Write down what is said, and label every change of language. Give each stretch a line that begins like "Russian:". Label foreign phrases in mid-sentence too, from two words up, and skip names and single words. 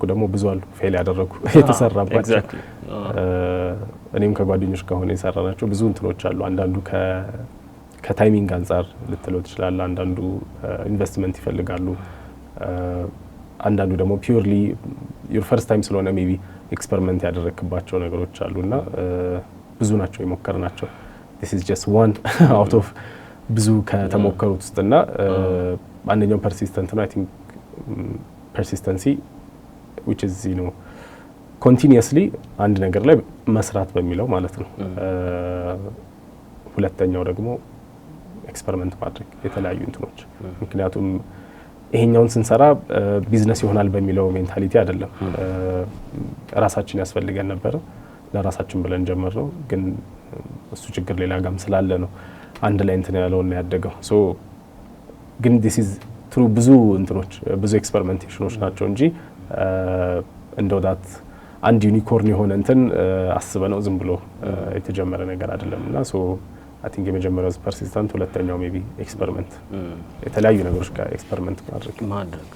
Amharic: ደግሞ ብዙ አሉ ፌል ያደረጉ የተሰራባቸው እኔም ከጓደኞች ጋር ሆነ የሰራናቸው ብዙ እንትኖች አሉ አንዳንዱ ከታይሚንግ አንፃር ልትለው ትችላለህ አንዳንዱ ኢንቨስትመንት ይፈልጋሉ አንዳንዱ ደግሞ
English: purely your first time
Amharic: ስለሆነ ሜቢ ኤክስፐሪመንት ያደረክባቸው ነገሮች አሉና ብዙ ናቸው የሞከርናቸው
English: this is just one out of
Amharic: ብዙ ከተሞከሩት ውስጥና አንደኛው ፐርሲስተንት ነው
English: I think persistency which is you know continuously
Amharic: አንድ ነገር ላይ መስራት በሚለው ማለት ነው ሁለተኛው ደግሞ ኤክስፐሪመንት ማድረግ የተለያዩ እንትኖች ምክንያቱም ይሄኛውን ስንሰራ ቢዝነስ ይሆናል በሚለው ሜንታሊቲ አይደለም ራሳችን ያስፈልገን ነበር ለራሳችን ብለን ጀመርነው ግን እሱ ችግር ሌላ ጋም ስላለ ነው አንድ ላይ እንትን ያለውና ያደገው ሶ ግን
English: this is through
Amharic: ብዙ እንትኖች ብዙ ኤክስፐሪመንቴሽኖች ናቸው እንጂ እንደው ዳት አንድ ዩኒኮርን የሆነ እንትን አስበነው ዝም ብሎ የተጀመረ ነገር አይደለምና
English: so I think
Amharic: የመጀመሪያው ፐርሲስተንት ሁለተኛው ሜቢ ኤክስፐሪመንት የተለያዩ ነገሮች ጋር ኤክስፐሪመንት ማድረግ